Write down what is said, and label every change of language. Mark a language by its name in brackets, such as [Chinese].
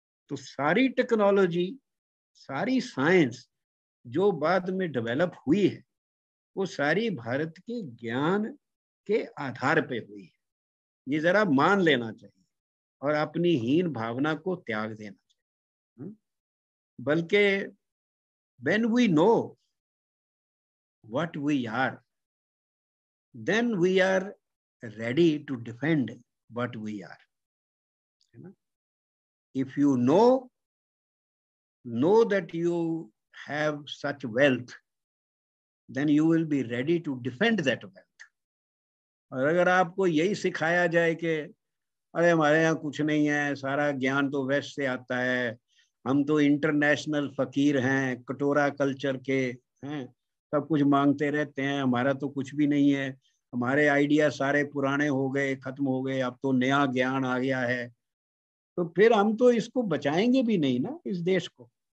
[Hindi] तो सारी टेक्नोलॉजी, सारी साइंस जो बाद में डेवलप हुई है वो सारी भारत के ज्ञान के आधार पे हुई है। ये जरा मान लेना चाहिए और अपनी हीन भावना को त्याग देना चाहिए। [English] बल्कि when we know what we are, then we are ready to defend what we are. If you know that you have such wealth, then you will be ready to defend that wealth. [Hindi] और अगर आपको यही सिखाया जाए कि अरे हमारे यहाँ कुछ नहीं है, सारा ज्ञान तो वेस्ट से आता है, हम तो इंटरनेशनल फकीर हैं, कटोरा कल्चर के हैं, सब कुछ मांगते रहते हैं, हमारा तो कुछ भी नहीं है, हमारे आइडिया सारे पुराने हो गए, खत्म हो गए, अब तो नया ज्ञान आ गया है, तो फिर हम तो इसको बचाएंगे भी नहीं ना, इस देश को।